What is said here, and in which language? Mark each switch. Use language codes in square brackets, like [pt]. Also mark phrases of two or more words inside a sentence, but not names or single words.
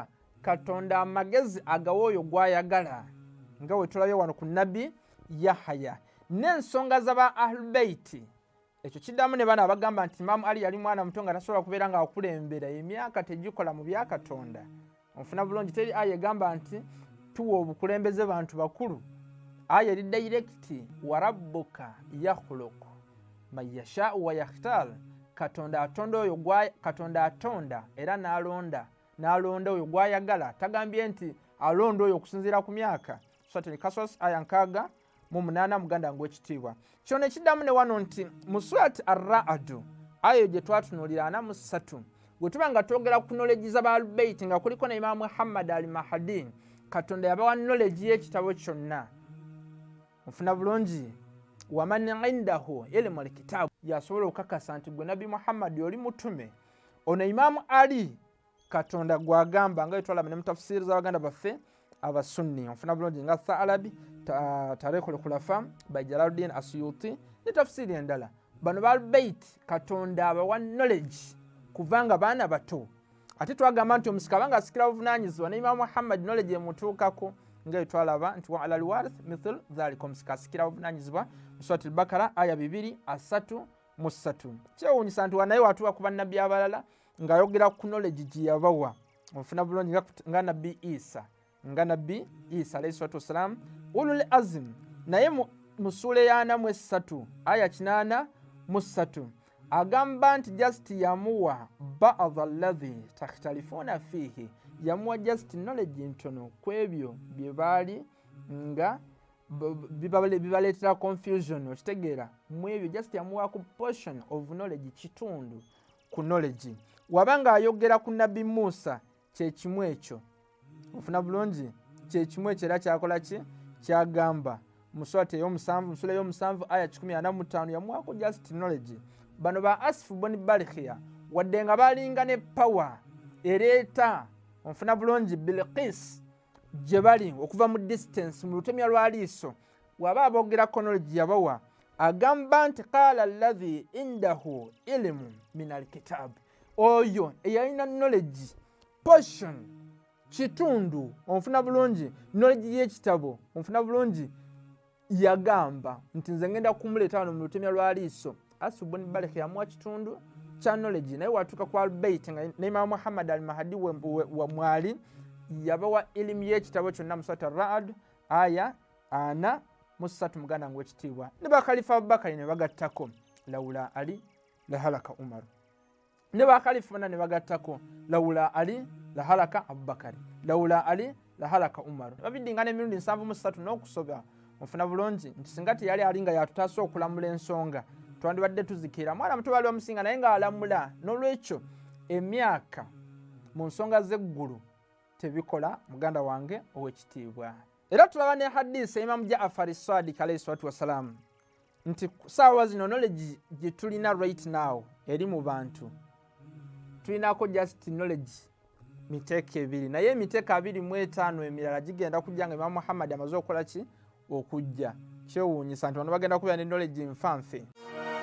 [lg] Katonda amagezi agawa oyo gw'ayagala nga bwe tulabye wano ku Nabbi Yahya. N'ensonga z'aba Ahlulbeiti ekyo kiddamu ne bano abagamba nti Imam Ali yali mwana muto nga tasobola kubeera nga akulembera, emyaka tegikola mu bya Katonda. Onfuna bulungi? Teri aya egamba nti tuwa obukulembeze bantu bakulu. Aya eri direct, [ar] وربك يخلق ما يشاء ويختار. [lg] Katonda atonda oyo Katonda atonda era n'alonda oyo gw'ayagala. Tagambye nti alonda oyo okusinziira ku myaka. Suratul Qasas aya 6 muganda wange ow'ekitiibwa. Kyo ne kiddamu ne wano nti mu Surat Ar-Ra'd ayo gye twatunuulira 43 bwe tuba nga twogera ku knowledge z'Ahlulbeiti nga kuliko ne Imam Muhammad al-Mahdi, Katonda yabawa knowledge y'ekitabo kyonna. Onfuna bulungi? [ar] ومن عنده علم الكتاب, [lg] yasobola okukakasa nti gwe Nabbi Muhammad oli mutume. Ono Imam Ali Katonda gw'agamba nga twalaba ne mu tafsiri z'abaganda baffe abasunni. Onfuna bulungi? Nga Thalabi Tarikhul Khulafa by Jalaluddin Asyuti ne tafsiri endala. Bano Ahlulbeiti Katonda abawa knowledge kuvanga baana bato. Ate twagamba nti omusika abanga asikira buvunaanyizibwa ne Imam Muhammad knowledge emutuukako nga twalaba nti [ar] وعلى الوارث مثل ذلك, [lg] omusika asikira buvunaanyizibwa mu Suratul Bakara aya 2:33. Kyewuunyisa nti wanaye watuuka ku bannabbi abalala ng'ayogera ku knowledge gye yabawa. Onfuna bulungi? Nga Nabbi Isa [ar] عليه الصلاة والسلام أولو العزم, [lg] naye mu sura ya 43 aya 83 agamba nti just yamuwa [ar] بعض الذي تختلفون فيه, [lg] yamuwa [en] just knowledge [lg] ntono ku ebyo bye baali nga bibaleetera confusion. Okitegeera mu ebyo [en] just yamuwa [lg] ku [en] portion of knowledge, [lg] kitundu ku knowledge. Wabanga ayogera ku Nabi Musa kyekimu ekyo, ofuna bulungi, kyekimu ekyo era kyakola ki, kyagamba mu sura ey'omusanvu aya 15 yamuwako [en] just knowledge. [lg] Bano ba Asif boni Barikhiya wadde nga balinga ne power ereeta, ofuna bulungi, Bilqis gye bali okuva mu distance mu lutemya lwa liiso, waba aboogera knowledge yabawa, agamba nti [ar] قال الذي عنده علم من الكتاب, [lg] oyo eyalina [en] knowledge portion, [lg] kitundu, onfuna bulungi, knowledge y'ekitabo, onfuna bulungi, yagamba nti nze ngenda kumuleeta wano mu lutemya lwa liiso. Asif boni Barikhiya yamuwa kitundu kya knowledge, naye watuuka ku Al-Bayt nga ne Imam Muhammad al-Mahdi wa mwali yabawa ilimu y'ekitabo kyonna mu Surat Ar-Ra'd aya 43 muganda ng'ekitiibwa. Ne bakalifa Abubakari ne bagattako lawula Ali lahalaka Umar, ne bakalifa bonna ne bagattako [ar] لولا علي لهلك أبو بكر, لولا علي لهلك عمر. [lg] Babidingana emirundi 73 n'okusoba. Ofuna bulungi nti singa teyali ali nga yatutaasa okulamula ensonga twandibadde tuzikira mwana muto bali omusinga naye nga alamula. N'olwekyo emyaka mu nsonga z'eggulu tebikola muganda wange ow'ekitiibwa. Era tulaba ne hadisi Imam Jaafar as-Sadiq [ar] عليه الصلاة والسلام [lg] nti saawa zino knowledge gye tulina [en] right now [lg] eri mu bantu, tulinako [en] just knowledge [lg] miteeka 2, naye emiteeka 25 emirala gigenda kujja nga Imam Muhammad amaze okukola ki, okujja. Kyewuunyisa nti bano bagenda kubeera ne knowledge nfanfe.